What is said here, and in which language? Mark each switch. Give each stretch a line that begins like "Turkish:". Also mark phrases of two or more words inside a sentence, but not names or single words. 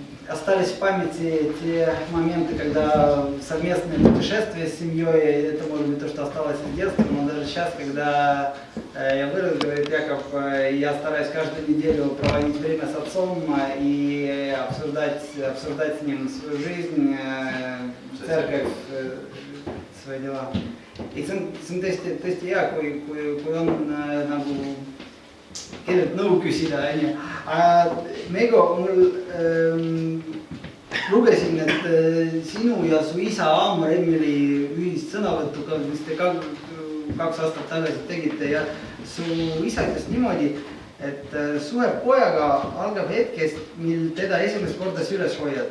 Russian: Остались в памяти те моменты, когда совместное путешествие с семьей, это может быть то, что осталось из детства, но даже сейчас, когда я вырос, говорит Яков, я стараюсь каждую неделю проводить время с отцом и обсуждать с ним свою жизнь, церковь, свои дела.
Estonian: И see on tõesti hea, kui on nagu kellelt nõu küsida, onju. Mego, mul lugesin, et sinu ja su isa Aamar Emmeli ühist sõnavõttu, mis te 2 aastat tagasi tegite ja su isa ütles niimoodi, et suhe pojaga algab hetkest, mil teda esimest korda süles hoiad.